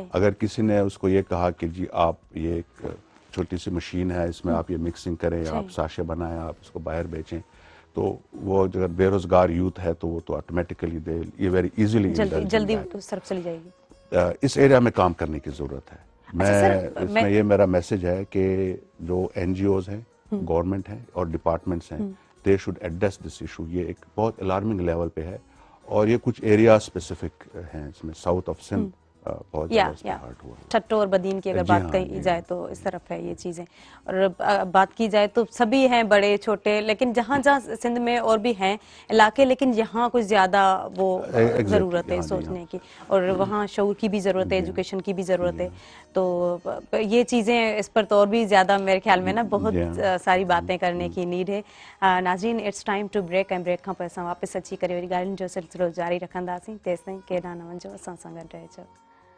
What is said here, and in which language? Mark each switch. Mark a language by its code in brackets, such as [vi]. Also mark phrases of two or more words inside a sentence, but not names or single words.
[ur] اگر کسی نے اس کو یہ کہا کہ جی آپ یہ ایک چھوٹی سی مشین ہے، اس میں آپ یہ مکسنگ کریں، آپ ساشے بنائیں، آپ اس کو باہر بیچیں، تو وہ اگر بے روزگار یوتھ ہے تو وہ تو آٹومیٹیکلی یہ [en] very easily [ur] جلدی سرف چلی جائے گی. اس ایریا میں کام کرنے کی ضرورت ہے. اس میں یہ میرا میسج ہے کہ جو این جی اوز ہیں، گورنمنٹ ہیں اور ڈپارٹمنٹس ہیں، [en] they should address this issue. [ur] یہ ایک بہت [en] alarming level [ur] پہ ہے، اور یہ کچھ [en] area specific [ur] ہیں. اس میں [en] South of Sindh [ur] بہت زیادہ اس پہ ہارٹ ہوا. ٹھٹو اور بدین کی اگر بات کہی جائے تو اس طرف ہے یہ چیزیں. اور بات کی جائے تو سبھی ہیں، بڑے چھوٹے، لیکن جہاں جہاں سندھ میں اور بھی ہیں علاقے، لیکن یہاں کچھ زیادہ وہ ضرورت ہے سوچنے کی، اور وہاں شعور کی بھی ضرورت ہے، ایجوکیشن کی بھی ضرورت ہے. تو یہ چیزیں اس پر تو اور بھی زیادہ میرے خیال میں نا بہت ساری باتیں کرنے کی نیڈ ہے. ناظرین، [en] it's time to break, [sd] ऐं ब्रेक खां पोइ असां वापसि अची करे वरी ॻाल्हियुनि जो सिलसिलो जारी रखंदासीं. तेसिताईं केॾा न वञो, असां सां गॾु रहिजो.